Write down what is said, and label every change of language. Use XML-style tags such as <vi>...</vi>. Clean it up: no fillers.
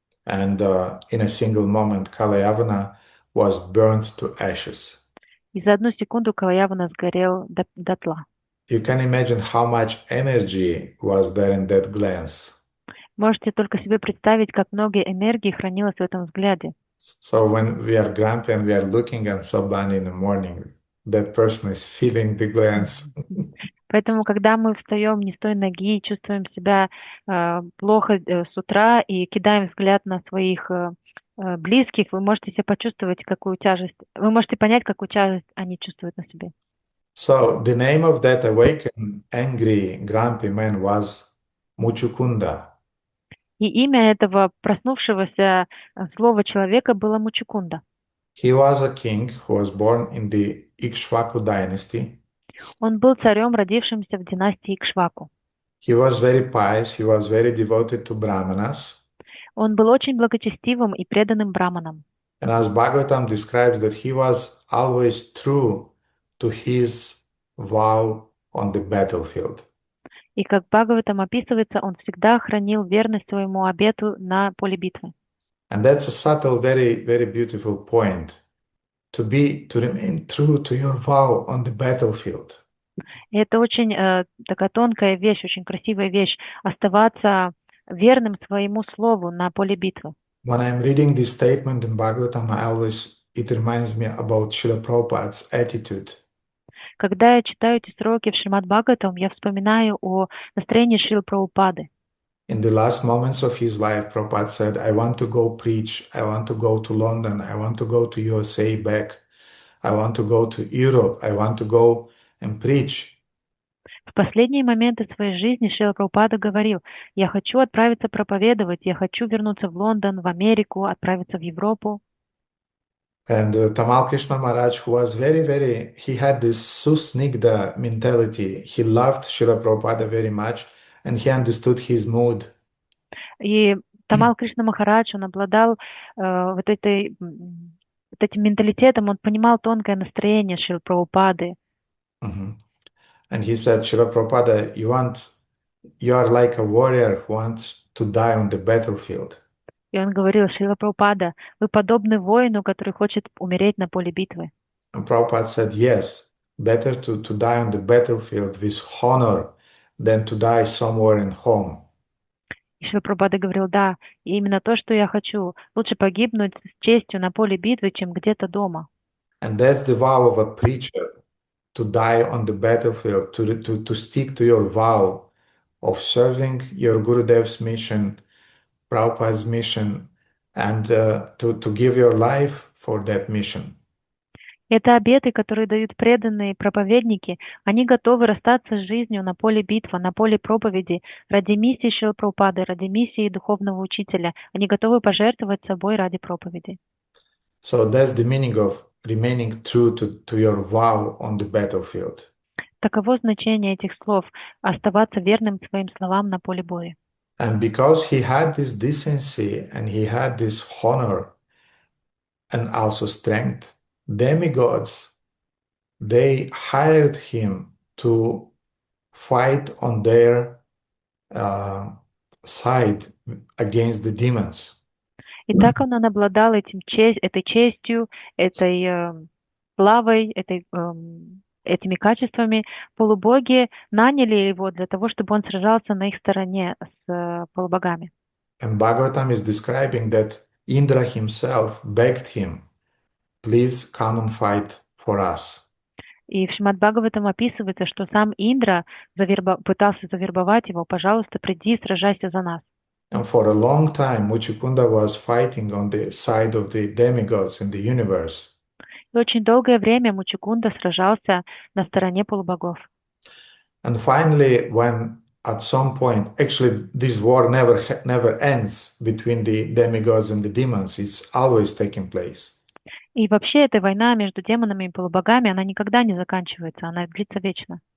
<en>And in a single moment, Kalayavana was burned to ashes.</en> <ru>И за одну секунду Калаявана сгорел дотла.</ru> <en>You can imagine how much energy was there in that glance.</en> <ru>Можете только себе представить, как много энергии хранилось в этом взгляде.</ru> <en>So when we are grumpy and we are looking at somebody in the morning, that person is feeling the glance.</en> <ru>Поэтому, когда мы встаем не с той ноги и чувствуем себя плохо с утра и кидаем взгляд на своих близких, вы можете себе почувствовать, какую тяжесть, вы можете понять, какую тяжесть они чувствуют на себе.</ru> <en>So the name of that awakened, angry, grumpy man was Muchukunda.</en> <ru>И имя этого проснувшегося злого человека было Мучукунда.</ru> <en>He was a king who was born in the Ikshvaku dynasty.</en> <ru>Он был царем, родившимся в династии Икшваку.</ru> <en>He was very pious, he was very devoted to Brahmanas.</en> <ru>Он был очень благочестивым и преданным браманам.</ru> <en>And as Bhagavatam describes that he was always true to his vow on the battlefield.</en> <ru>И как Бхагаватам описывается, он всегда хранил верность своему обету на поле битвы.</ru> <en>And that's a subtle, very, very beautiful point. To remain true to your vow on the battlefield.</en> <ru>И это очень такая тонкая вещь, очень красивая вещь, оставаться верным своему слову на поле битвы.</ru> <en>When I'm reading this statement in Bhagavatam, it reminds me about Srila Prabhupada's attitude.</en> <ru>Когда я читаю эти строки в Шримад Бхагаватам, я вспоминаю о настроении Шрилы Прабхупады.</ru> <en>In the last moments of his life, Prabhupada said, I want to go preach, I want to go to London, I want to go to USA back, I want to go to Europe, I want to go and preach.</en> <ru>В последние моменты своей жизни Шрила Прабхупада говорил: я хочу отправиться проповедовать, я хочу вернуться в Лондон, в Америку, отправиться в Европу.</ru> <en>And Tamal Krishna Maharaj, who was he had this susnigdha mentality. He loved Srila Prabhupada very much, and he understood his mood.</en> <ru>И Тамал Кришна Махарадж, он обладал вот этим менталитетом, он понимал тонкое настроение Шрилы Прабхупады. Mm-hmm.</ru> <en>And he said, Srila Prabhupada, you are like a warrior who wants to die on the battlefield.</en> <ru>И он говорил: Шрила Прабхупада, вы подобны воину, который хочет умереть на поле битвы.</ru> <en>And Prabhupada said, yes, better to die on the battlefield with honor than to die somewhere in home.</en> <ru>И Шрила Прабхупада говорил: да, и именно то, что я хочу. Лучше погибнуть с честью на поле битвы, чем где-то дома.</ru> <en>And that's the vow of a preacher, to die on the battlefield, to stick to your vow of serving your Gurudev's mission, Prabhupada's mission, and to give your life for that mission.</en> <ru>Это обеты, которые дают преданные проповедники. Они готовы расстаться с жизнью на поле битвы, на поле проповеди, ради миссии Шрилы Прабхупады, ради миссии духовного учителя. Они готовы пожертвовать собой ради проповеди.</ru> <en>So that's the meaning of remaining true to your vow on the battlefield.</en> <ru>Таково значение этих слов — оставаться верным своим словам на поле боя.</ru> <en>And because he had this decency and he had this honor and also strength, demigods, they hired him to fight on their side against the demons.</en> <ru>И так он обладал этой честью, этой славой, этими качествами. Полубоги наняли его для того, чтобы он сражался на их стороне с полубогами.</ru> <en>And Bhagavatam is describing that Indra himself begged him, please come and fight for us.</en> <ru>И в Шримад Бхагаватам описывается, что сам Индра пытался завербовать его, пожалуйста, приди, сражайся за нас.</ru> <en>And for a long time, Muchukunda was fighting on the side of the demigods in the universe.</en> <ru>И очень долгое время Мучукунда сражался на стороне полубогов.</ru> <en>And finally, when at some point, actually, this war never ends between the demigods and the demons. It's always taking place.</en> <ru>И вообще эта война между демонами и полубогами, она никогда не заканчивается, она длится вечно.</ru>